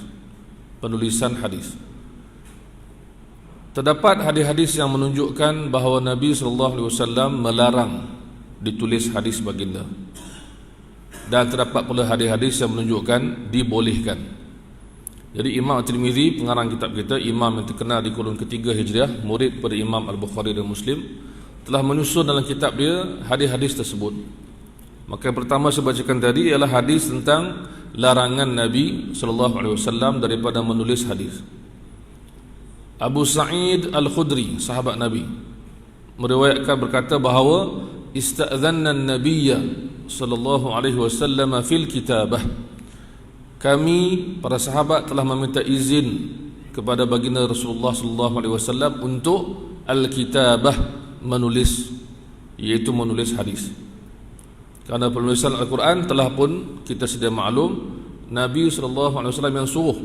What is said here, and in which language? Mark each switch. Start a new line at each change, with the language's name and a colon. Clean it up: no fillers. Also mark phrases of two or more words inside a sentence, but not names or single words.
Malay: Penulisan hadis. Terdapat hadis-hadis yang menunjukkan bahawa Nabi SAW melarang ditulis hadis baginda. Dan terdapat pula hadis-hadis yang menunjukkan dibolehkan. Jadi Imam At-Tirmidzi, pengarang kitab kita, imam yang terkenal di kurun ketiga Hijriah, murid pada Imam Al-Bukhari dan Muslim, telah menyusun dalam kitab dia hadis-hadis tersebut. Maka yang pertama saya bacakan tadi ialah hadis tentang larangan Nabi SAW daripada menulis hadis. Abu Sa'id Al-Khudri, sahabat Nabi, meriwayatkan berkata bahawa
Arabic: استأذنّا النبيّ صلى الله عليه وسلم في الكتابة.
Malay: Kami para sahabat telah meminta izin kepada baginda Rasulullah
Arabic: صلى الله عليه وسلم
Malay: untuk al-kitabah, menulis, iaitu menulis hadis. Kerana penulisan Al-Quran telah pun kita sedia maklum Nabi SAW yang suruh.